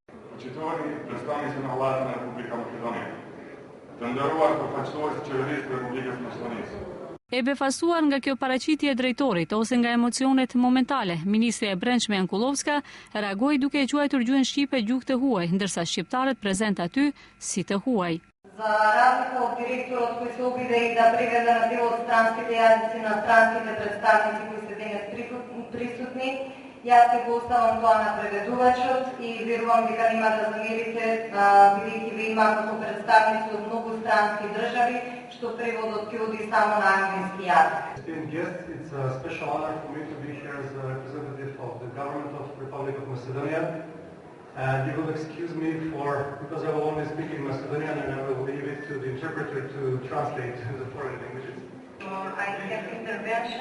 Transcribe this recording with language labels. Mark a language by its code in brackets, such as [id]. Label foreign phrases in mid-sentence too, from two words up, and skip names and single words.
[sq] Qytetari predstavnici në vllatin e Republikës Maqedonie. Të nderuar përfaqësues të qeverisë të Republikës Maqedonisë. E befasuar nga kjo paraqitje e drejtorit ose nga emocionet momentale, Ministri e Brendshme Jankullovska reagoi duke e quajtur gjuhën shqipe gjuhë të huaj, ndërsa shqiptarët prezent aty si të huaj. [mk] За разлика от директорот кој се обиде и да приведе на дел од странските јазици на странските представници кои се денес присутни, јас ќе го оставам тоа на преведувачот и верувам дека нема да замерите, бидејќи ве има како представници од многу странски држави, што преводот ќе оди само на англиски јазик. [en] It's a special honor for me to be here as a representative of the government of the Republic of Macedonia. And you will excuse me because I will only speak in Macedonian and I will leave it to the interpreter to translate the foreign languages. I have intervention.